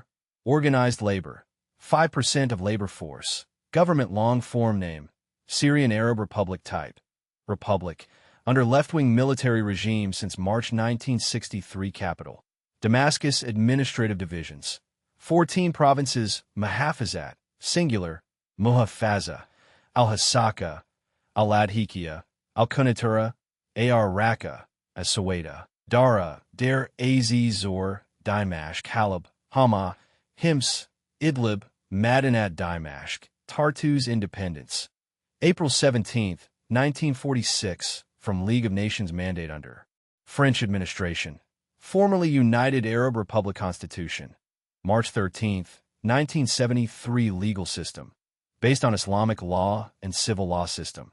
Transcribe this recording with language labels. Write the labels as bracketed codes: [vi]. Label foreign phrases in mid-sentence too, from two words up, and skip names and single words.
[en] Organized labor, 5% of labor force. Government long-form name, Syrian Arab Republic type. Republic, under left-wing military regime since March 1963. Capital, Damascus. Administrative divisions, 14 provinces. Mahafazat, singular, Muhafaza, Al-Hasaka, Al-Adhikia, Al-Quneitra, Ar-Raqqa, As-Suwaida, Dara, Deir Az-Zor, Dimashq, Halab, Hama, Hims, Idlib, Madanat, Dimashq. Tartus independence. April 17, 1946, from League of Nations mandate under French administration. Formerly United Arab Republic Constitution. March 13, 1973 legal system. Based on Islamic law and civil law system.